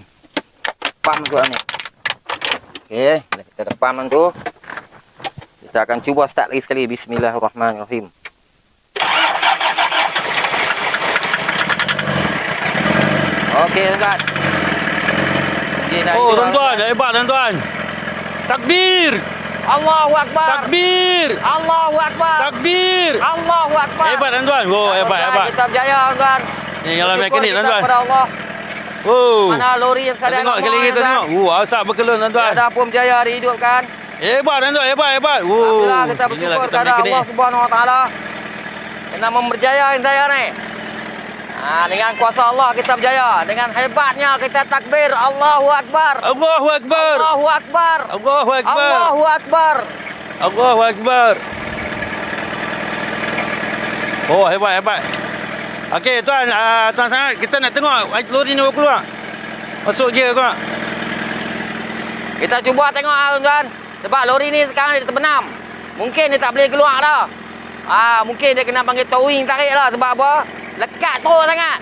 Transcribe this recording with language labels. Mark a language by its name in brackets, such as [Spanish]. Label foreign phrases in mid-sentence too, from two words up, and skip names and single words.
[Malay] Pump tu ni. Okey, kita dah pump tu. Kita akan cuba start lagi sekali. Bismillahirrahmanirrahim. Okey, tuan-tuan. Oh, tuan-tuan, hebat tuan-tuan. Takbir! [Arabic] الله أكبر! [Malay] Takbir! [Arabic] الله أكبر! [Malay] Takbir! [Arabic] الله أكبر! [Malay] Hebat tuan-tuan. Oh, hebat. Kita berjaya tuan. Ni kalau mekanik tuan-tuan. Kepada Allah. Oh. Mana lori yang sekalian. Tengok sekali lagi kita tengok. Asap berkelun tuan-tuan. Ada pun berjaya dihidupkan. Hebat tuan-tuan, hebat. Alhamdulillah kita bersyukur kepada Allah [Arabic] سبحانه وتعالى. [Malay] Kena memberjayakan saya ni. Dengan kuasa Allah kita berjaya. Dengan hebatnya kita takbir. [Arabic] الله أكبر. الله أكبر. الله أكبر. الله أكبر. الله أكبر. الله أكبر. [Malay] Oh, hebat. Okey, tuan, tuan-tuan, kita nak tengok lori ni baru keluar. Masuk gear kau. Kita cuba tengok tuan-tuan. Sebab lori ni sekarang dia terbenam. Mungkin dia tak boleh keluar dah. Mungkin dia kena panggil towing tarik lah. Sebab apa? Lekat terus sangat.